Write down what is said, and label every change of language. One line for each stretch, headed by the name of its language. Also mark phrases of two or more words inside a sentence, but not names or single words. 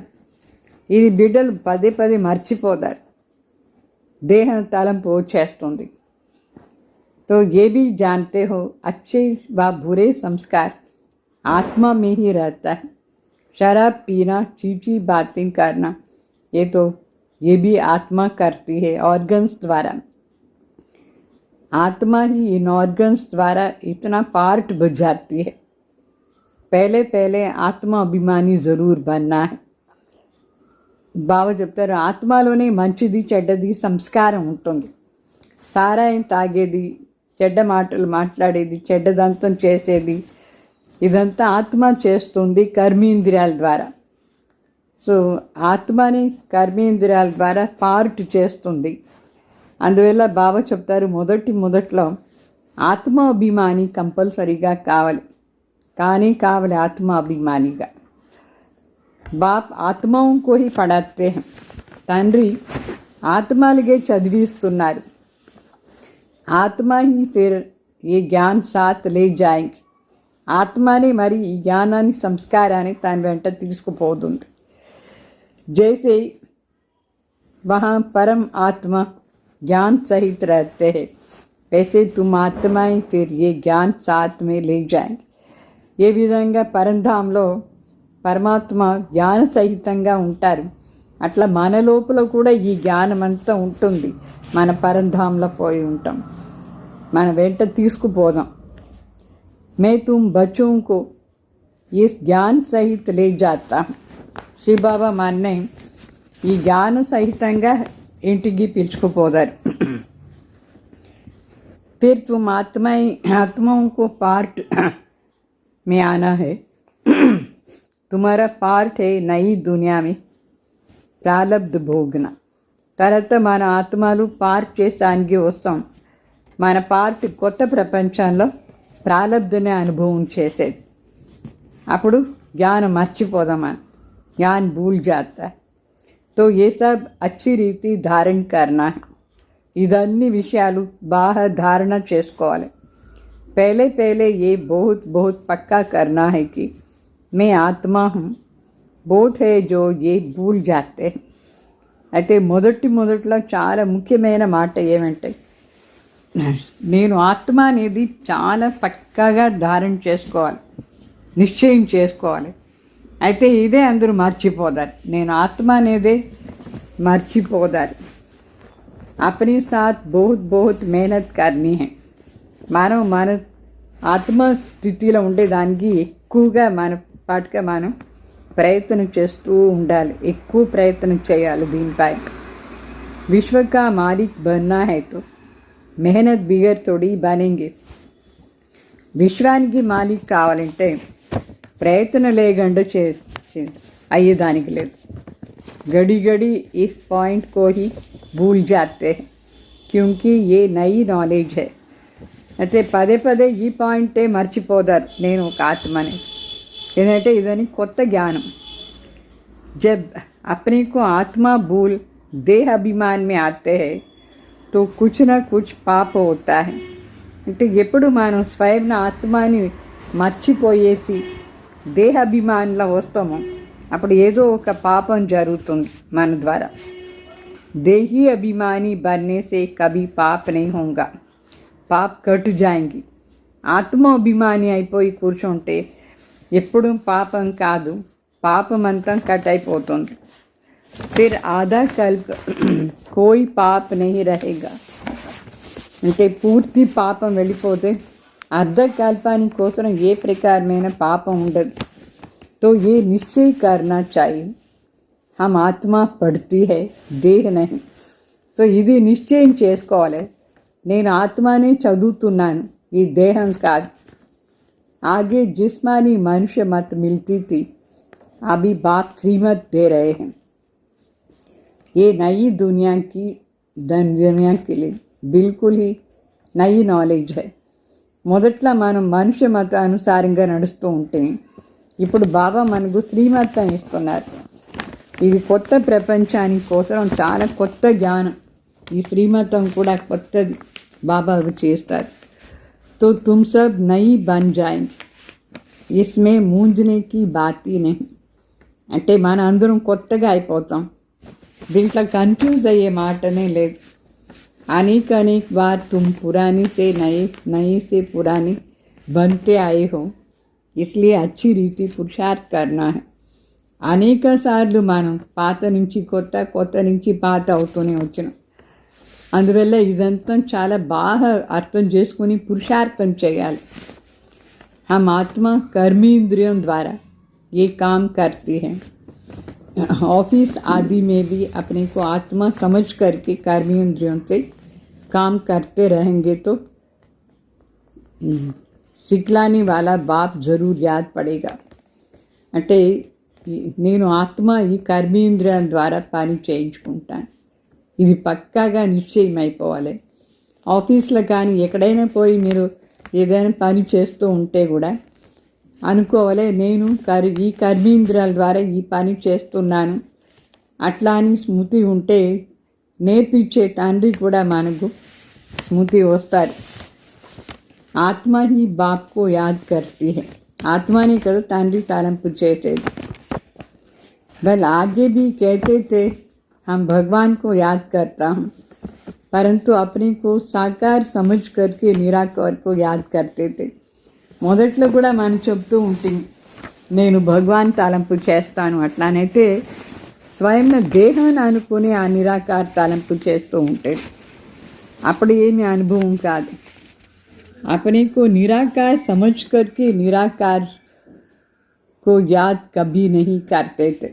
Telugu: ఇది బిడ్డలు పదే మర్చిపోతారు, దేహం తలంపు వచ్చేస్తుంది.
Hindi: तो ये भी जानते हो अच्छे व बुरे संस्कार आत्मा में ही रहता है. शराब पीना, चीची बातें करना, ये भी आत्मा करती है ऑर्गन्स द्वारा. आत्मा ही इन ऑर्गन्स द्वारा इतना पार्ट बुझाती है. पहले आत्मा अभिमानी ज़रूर बनना है.
Telugu: బాబా చెప్తారు ఆత్మలోనే మంచిది చెడ్డది సంస్కారం ఉంటుంది. సారాయం తాగేది, చెడ్డ మాటలు మాట్లాడేది, చెడ్డదంతం చేసేది ఇదంతా ఆత్మ చేస్తుంది కర్మేంద్రియాల ద్వారా. సో ఆత్మని కర్మేంద్రియాల ద్వారా పార్ట్ చేస్తుంది. అందువల్ల బాబా చెప్తారు మొదట్లో ఆత్మ అభిమాని కంపల్సరీగా కావాలి. ఆత్మ అభిమానిగా.
Hindi: బాప్ ఆత్మోं को ही पढ़ाते हैं.
Telugu: తండ్రి ఆత్మలకే చదివిస్తున్నారు.
Hindi: ఆత్మ ही फिर ये ज्ञान साथ ले जाएंगे.
Telugu: ఆత్మని మరి ఈ జ్ఞానాన్ని సంస్కారాన్ని తన వెంట తీసుకుపోతుంది.
Hindi: जैसे वहाँ परम आत्मा ज्ञान सहित रहते हैं, वैसे तुम आत्माएं फिर ये ज्ञान साथ में ले जाएंगे.
Telugu: ఏ విధంగా పరంధాంలో పరమాత్మ జ్ఞాన సహితంగా ఉంటారు, అట్లా మన లోపల కూడా ఈ జ్ఞానం అంతా ఉంటుంది. మన పరంధాంలో పోయి ఉంటాం, మన వెంట తీసుకుపోదాం.
Hindi: मैं तुम बच्चों को इस ज्ञान सहित ले जाता हूँ.
Telugu: శివబాబా మన్నే ఈ జ్ఞాన సహితంగా ఇంటికి పిలుచుకుపోతారు.
Hindi: फिर तुम आत्माओं को पार्ट में आना है. तुम्हारा पार्ट है नई दुनिया में प्रालब्ध भोगना.
Telugu: తర్వాత మన ఆత్మలు పార్ట్ చేసానికి వస్తాం. మన పార్ట్ కొత్త ప్రపంచంలో ప్రాలబ్ధనే అనుభవం చేసేది. అప్పుడు జ్ఞానం మర్చిపోదాం, మనం
Hindi: ज्ञान भूल जाता. तो ये सब अच्छी रीति धारण करना है.
Telugu: ఇదన్ని విషయాలు బాగా ధారణ చేసుకోవాలి.
Hindi: पहले ये बहुत पक्का करना है कि मैं आत्मा हूँ. बहुत है जो ये भूल जाते हैं.
Telugu: అయితే మొదట్లో చాలా ముఖ్యమైన మాట ఏమంటే నేను ఆత్మ అనేది చాలా పక్కాగా ధారణ చేసుకోవాలి, నిశ్చయం చేసుకోవాలి. అయితే ఇదే అందరూ మర్చిపోదారు, నేను ఆత్మ అనేదే మర్చిపోదారు.
Hindi: अपने साथ बहुत बहुत मेहनत करनी है.
Telugu: మనం మన ఆత్మస్థితిలో ఉండేదానికి ఎక్కువగా మన పాటుగా మనం ప్రయత్నం చేస్తూ ఉండాలి, ఎక్కువ ప్రయత్నం చేయాలి దీనిపై.
Hindi: विश्व का मालिक बनना है तो मेहनत बिगर थोड़ी बनेंगे.
Telugu: విశ్వానికి మాలిక్ కావాలంటే ప్రయత్నం లేకుండా అయ్యేదానికి లేదు.
Hindi: घड़ी घड़ी इस पॉइंट को ही भूल जाते हैं क्योंकि ये नई नॉलेज है.
Telugu: అయితే పదే పదే ఈ పాయింటే మర్చిపోదారు, నేను ఒక ఆత్మని, ఏంటంటే ఇదని కొత్త జ్ఞానం.
Hindi: जब अपने को आत्मा भूल देह अभिमान में आते हैं तो कुछ ना कुछ पाप होता है.
Telugu: అంటే ఎప్పుడు మనం స్వయం ఆత్మని మర్చిపోయేసి దేహ అభిమానంలో వస్తామో అప్పుడు ఏదో ఒక పాపం జరుగుతుంది మన ద్వారా.
Hindi: देही अभिमानी बनने से कभी पाप नहीं होगा, पाप कट जाएंगे.
Telugu: ఆత్మాభిమాని అయిపోయి కూర్చుంటే ఎప్పుడు పాపం కాదు, పాపం అంతా కట్ అయిపోతుంది.
Hindi: फिर आधा कल्प कोई पाप नहीं रहेगा.
Telugu: అంటే పూర్తి పాపం వెళ్ళిపోతే అర్ధకల్పాని కోసం ఏ ప్రకారమైన పాపం ఉండదు.
Hindi: तो ये निश्चय करना चाहिए हम आत्मा पढ़ती है देह नहीं.
Telugu: సో ఇది నిశ్చయం చేసుకోవాలి, నేను ఆత్మనే చదువుతున్నాను, ఈ దేహం కాదు.
Hindi: आगे जिस्मानी मनुष्य मत मिलती थी, अभी बाप श्रीमत दे रहे हैं. ये नई दुनिया के लिए बिल्कुल ही नई नॉलेज है.
Telugu: మొదట్లో మనం మనుష్య మత అనుసారంగా నడుస్తూ ఉంటే ఇప్పుడు బాబా మనకు శ్రీమతం ఇస్తున్నారు. ఇది కొత్త ప్రపంచానికి కోసం చాలా కొత్త జ్ఞానం. ఈ శ్రీమతం కూడా కొత్తది బాబా చేస్తారు.
Hindi: तो तुम सब नई बन जाएंगे, इसमें मूंझने की बात ही नहीं.
Telugu: అంటే మన అందరం కొత్తగా అయిపోతాం, దీంట్లో కన్ఫ్యూజ్ అయ్యే మాటనే లేదు.
Hindi: అనేक अनेक बार तुम पुरानी से नए से पुरानी बनते आए हो, इसलिए अच्छी रीति पुरुषार्थ करना है.
Telugu: అనేక సార్లు మనం పాత నుంచి కొత్త, కొత్త నుంచి పాత అవుతూనే వచ్చినాం. అందువల్ల ఇదంతా చాలా బాగా అర్థం చేసుకుని పురుషార్థం చేయాలి.
Hindi: हम आत्मा कर्मेंद्रियों द्वारा ये काम करती है. ऑफिस आदि में भी अपने को आत्मा समझ करके कर्मेंद्रियों से काम करते रहेंगे तो सिखलाने वाला बाप ज़रूर याद पड़ेगा.
Telugu: అంటే నేను ఆత్మ ఈ కర్మేంద్రియం ద్వారా పని చేయించుకుంటాను, ఇది పక్కాగా నిశ్చయం అయిపోవాలి. ఆఫీస్లో కానీ ఎక్కడైనా పోయి మీరు ఏదైనా పని చేస్తూ ఉంటే కూడా అనుకోవాలి, నేను ఈ కర్మేంద్రియాల ద్వారా ఈ పని చేస్తున్నాను అట్లా అని స్మృతి ఉంటే నేర్పించే తండ్రి కూడా మనకు స్మృతి వస్తారు.
Hindi: ఆత్మ ही बाप को याद करती है.
Telugu: ఆత్మనే కదా తండ్రి తలంపు చేసేది.
Hindi: वह आगे भी कहते थे हम भगवान को याद करता हूँ, परंतु अपने को साकार समझ करके निराकार को याद करते थे.
Telugu: మొదట్లో కూడా మనం చెప్తూ ఉంటుంది నేను భగవాన్ తలంపు చేస్తాను అట్లానైతే స్వయం దేహాన్ని అనుకుని ఆ నిరాకార తలంపు చేస్తూ ఉంటాడు, అప్పుడు ఏమి అనుభవం కాదు.
Hindi: अपने को निराकार समझ करके निराकार को याद कभी नहीं करते थे.